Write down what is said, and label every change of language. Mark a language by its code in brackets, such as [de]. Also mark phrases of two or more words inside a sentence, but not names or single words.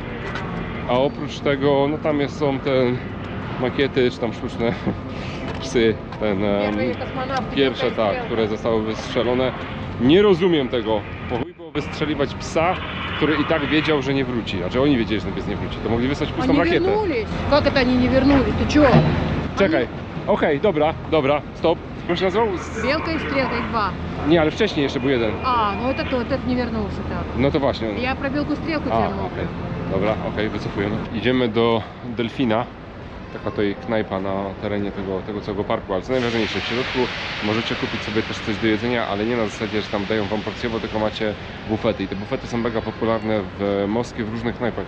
[pl] A oprócz tego, no tam są te makiety, czy tam sztuczne psy, pierwsze, tak, które zostały wystrzelone. Nie rozumiem tego, bo chuj było wystrzeliwać psa, który i tak wiedział, że nie wróci. Znaczy oni wiedzieli, że ten pies nie wróci, to mogli wysłać pustą rakietę. Jak to oni nie вернулись? Ty czego? Czekaj, okej, dobra, stop. Jak się nazywał? [ru] Белка и стрелка, их 2. [pl] Nie, ale wcześniej jeszcze był jeden. [ru] А, ну это кто? Этот не вернулся так. [pl] No to właśnie. [ru] Я про белку и стрелку [pl] A, [ru] тебе [pl] okej. Dobra, wycofujemy. Idziemy do Delfina. Taka tutaj knajpa na terenie tego całego parku, ale co najważniejsze, w środku możecie kupić sobie też coś do jedzenia, ale nie na zasadzie, że tam dają wam porcjowo, tylko macie bufety. I te bufety są mega popularne w Moskwie, w różnych knajpach.